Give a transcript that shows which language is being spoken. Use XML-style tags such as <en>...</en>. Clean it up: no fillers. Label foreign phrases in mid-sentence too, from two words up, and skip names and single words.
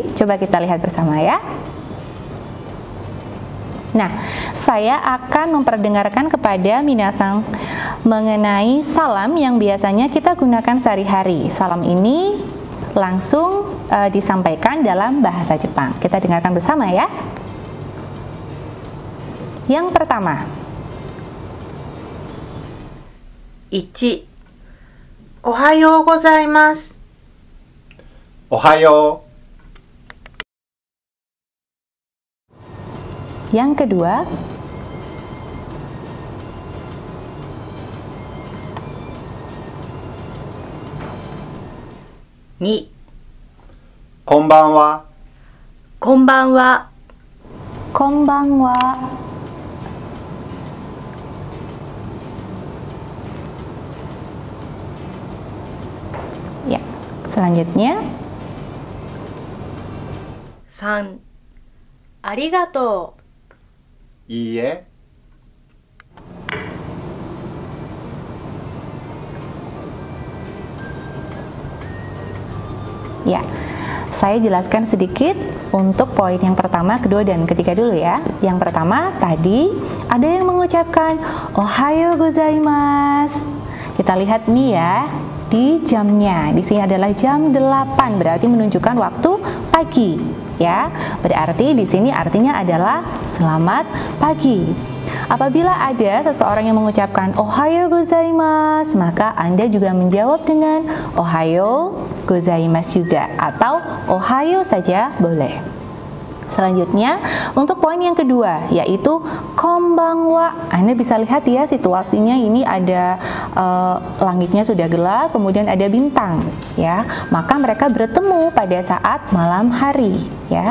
<id>Coba kita lihat bersama ya. Nah, saya akan memperdengarkan kepada minasan mengenai salam yang biasanya kita gunakan sehari-hari. Salam ini langsung disampaikan dalam bahasa Jepang. Kita dengarkan bersama ya. Yang pertama, 1.</id> <ja>おはようございます。おはよう。</ja> <id>yang kedua, 2.</id> <ja>こんばんは。こんばんは。 konbanwa.</ja> <id>Ya, selanjutnya 3.</id> <ja>ありがとう。いいえ。</ja> <id>ya. Saya jelaskan sedikit untuk poin yang pertama, kedua, dan ketiga dulu ya. Yang pertama tadi ada yang mengucapkan</id> <ja>おはようございます.</ja> <id>Kita lihat nih ya di jamnya. Di sini adalah jam 8, berarti menunjukkan waktu pagi ya. Berarti di sini artinya adalah selamat pagi. Apabila ada seseorang yang mengucapkan</id> <ja>おはようございます,</ja> <id>maka Anda juga menjawab dengan</id> <ja>おはようございます</ja> <id>juga, atau ohayo saja boleh. Selanjutnya untuk poin yang kedua, yaitu konbanwa. Anda bisa lihat ya situasinya ini ada langitnya sudah gelap, kemudian ada bintang ya. Maka mereka bertemu pada saat malam hari ya.</id>